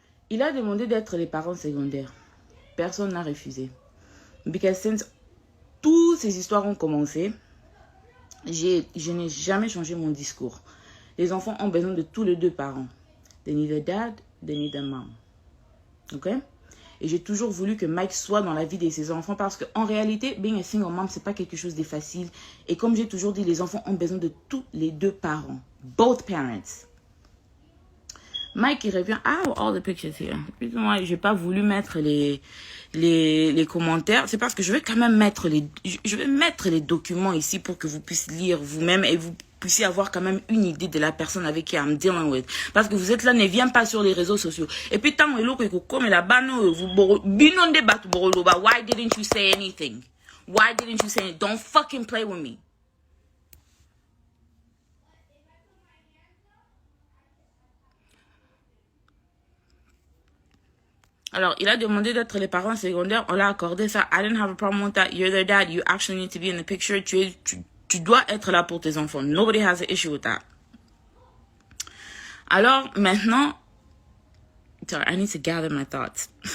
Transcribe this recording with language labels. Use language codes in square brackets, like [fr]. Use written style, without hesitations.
[fr] Il a demandé d'être les parents secondaires. Personne n'a refusé. [en] Because since [fr] toutes ces histoires ont commencé, je n'ai jamais changé mon discours. Les enfants ont besoin de tous les deux parents. [en] They need a dad, they need a mom. Ok? [fr] Et j'ai toujours voulu que Mike soit dans la vie de ses enfants parce qu'en réalité, [en] being a single mom, [fr] c'est pas quelque chose de facile. Et comme j'ai toujours dit, les enfants ont besoin de tous les deux parents. [en] Both parents. [fr] Mike, il revient. [en] Ah, all the pictures here. [fr] Moi, j'ai pas voulu mettre les commentaires. C'est parce que je vais quand même mettre je vais mettre les documents ici pour que vous puissiez lire vous-même et vous puissiez avoir quand même une idée de la personne avec qui [en] I'm dealing with. [fr] Parce que vous êtes là, ne viens pas sur les réseaux sociaux. Et puis, tant que vous comme là-bas, [ln] vous binondez battu boroloba. [en] Why didn't you say anything? Why didn't you say anything? Don't fucking play with me. [fr] Alors, il a demandé d'être les parents secondaires. On l'a accordé ça. [en] I didn't have a problem with that. You're their dad. You actually need to be in the picture. [fr] Tu dois être là pour tes enfants. [en] Nobody has an issue with that. [fr] Alors, maintenant... [en] Sorry, I need to gather my thoughts.